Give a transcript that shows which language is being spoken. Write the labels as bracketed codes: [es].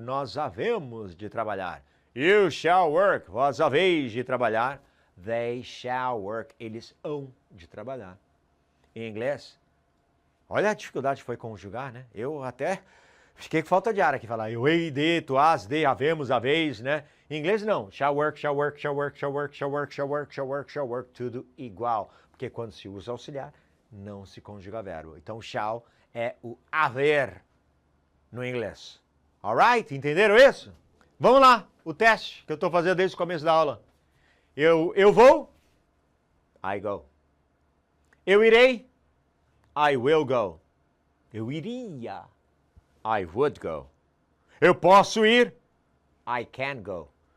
[pt] Nós havemos de trabalhar. [en] You shall work. [pt] Vós haveis de trabalhar. [en] They shall work. [pt] Eles hão de trabalhar. Em inglês, olha a dificuldade que foi conjugar, né? Eu até fiquei com falta de ar aqui falar. Eu hei de, tu has de, havemos, haveis, né? Em inglês não. [en] Shall work, shall work, shall work, shall work, shall work, shall work, shall work, shall work. [pt] Tudo igual. Porque quando se usa auxiliar, não se conjuga verbo. Então, shall é o haver no inglês. [en] Alright? [pt] Entenderam isso? Vamos lá. O teste que eu estou fazendo desde o começo da aula. Eu vou. [en] I go. [pt] Eu irei. [en] I will go. [pt] Eu iria. [en] I would go. [pt] Eu posso ir. [en] I can go.